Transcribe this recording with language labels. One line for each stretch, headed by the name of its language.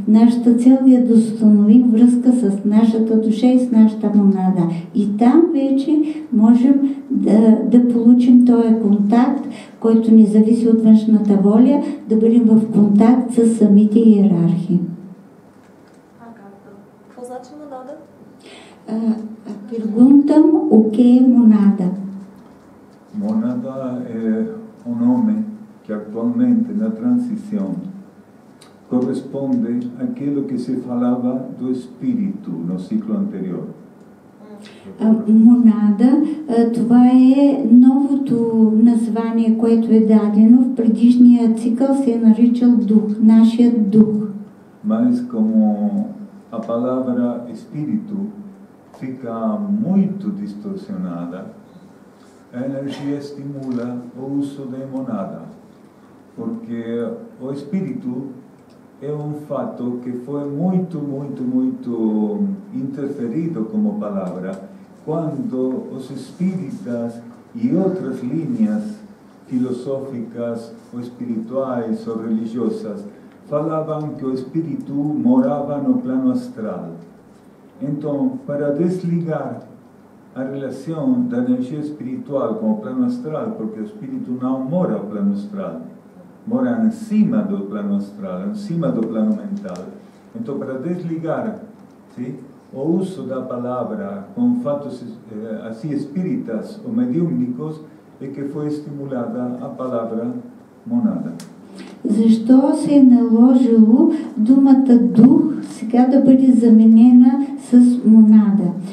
Bulgarian: Нашата цел е да установим връзка с нашата душа и с нашата монада. И там вече можем да получим този контакт, който ни зависи от външната воля, да бъдем в контакт с самите иерархии. Какво значи монада?
Portuguese: Perguntam o que é monada. Monada é um nome que atualmente na transição corresponde àquilo que se falava do espírito no ciclo anterior.
Bulgarian: Монада, това е новото название, което е дадено в предишния цикъл, се е наричал дух, нашият дух.
Portuguese: Mas como a palavra espírito fica muito distorcionada, a energia estimula o uso de monada, porque o espírito é fato que foi muito interferido como palavra quando os espíritas e outras linhas filosóficas ou espirituais ou religiosas falavam que o espírito morava no plano astral. Então, para desligar a relação da energia espiritual com o plano astral, porque o espírito não mora no plano astral, mora em cima do plano astral, em cima do plano mental. Então, para desligar o uso da palavra com fatos assim espíritas ou mediúnicos, é que foi estimulada a palavra monada.
Bulgarian: Защо се е наложило думата дух сега да бъде заменена с монада?